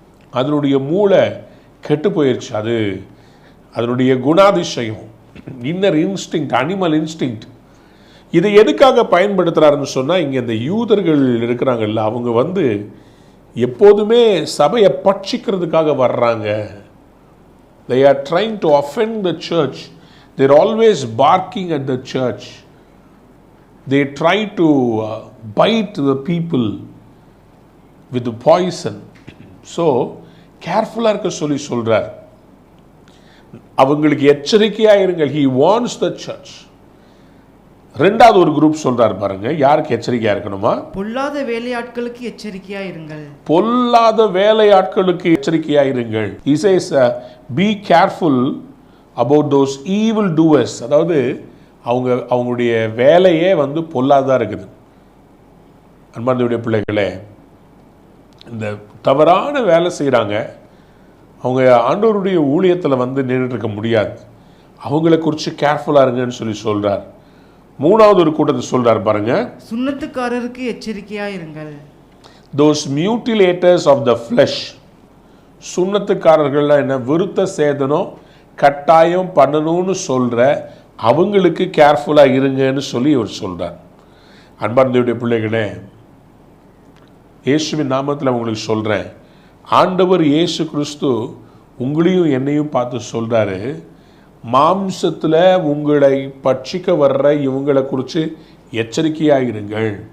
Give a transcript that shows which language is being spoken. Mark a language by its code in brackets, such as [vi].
[ta] அதனுடைய மூளை கெட்டு போயிடுச்சு. அதனுடைய குணாதிசயம், [en] Inner instinct, animal instinct. [ta] இதை எதுக்காக பயன்படுத்துகிறாருன்னு சொன்னால், இங்கே இந்த யூதர்கள் இருக்கிறாங்கல்ல, அவங்க எப்போதுமே சபையை பட்சிக்கிறதுக்காக வர்றாங்க. [en] They are trying to offend the church. They're always barking at the church. They try to bite the people with the poison. [ta] So கேர்ஃபுல்லாக இருக்க சொல்கிறார். அவங்களுக்கு எச்சரிக்கையாக இருங்கள். [en] He warns the church. [ta] ரெண்டாவது ஒரு குரூப் சொல்றார் பாருங்க. யாருக்கு எச்சரிக்கையா இருக்கணுமா? பொல்லாத வேலையாட்களுக்கு எச்சரிக்கையா இருங்கள். பொல்லாத வேலையாட்களுக்கு எச்சரிக்கையா இருங்கள். [en] He says be careful about those evil doers. [ta] அதாவது அவங்களுடைய வேலையே பொல்லாததா இருக்குது. அன்பார்ந்தவருடைய பிள்ளைகளே, இந்த தவறான வேலை செய்கிறாங்க. அவங்க ஆண்டவருடைய ஊழியத்தில் நின்றுட்டு இருக்க முடியாது. அவங்கள குறித்து கேர்ஃபுல்லாக இருங்கன்னு சொல்கிறார். மூணாவது ஒரு கூட்டத்தை சொல்கிறார் பாருங்க. சுன்னத்துக்காரருக்கு எச்சரிக்கையாக இருங்கள். [en] those mutilators of the flesh. [ta] சுன்னத்துக்காரர்கள்லாம் என்ன? விருத்த சேதனம் கட்டாயம் பண்ணணும்னு சொல்கிற அவங்களுக்கு கேர்ஃபுல்லாக இருங்கன்னு இவர் சொல்கிறார். அன்பார்ந்தவருடைய பிள்ளைகளே, இயேசுவின் நாமத்தில் உங்களுக்கு சொல்கிறேன், ஆண்டவர் இயேசு கிறிஸ்து உங்களையும் என்னையும் பார்த்து சொல்கிறாரு, மாம்சத்தில் உங்களை பட்சிக்க வர்ற இவங்களை குறித்து எச்சரிக்கையாக இருங்கள்.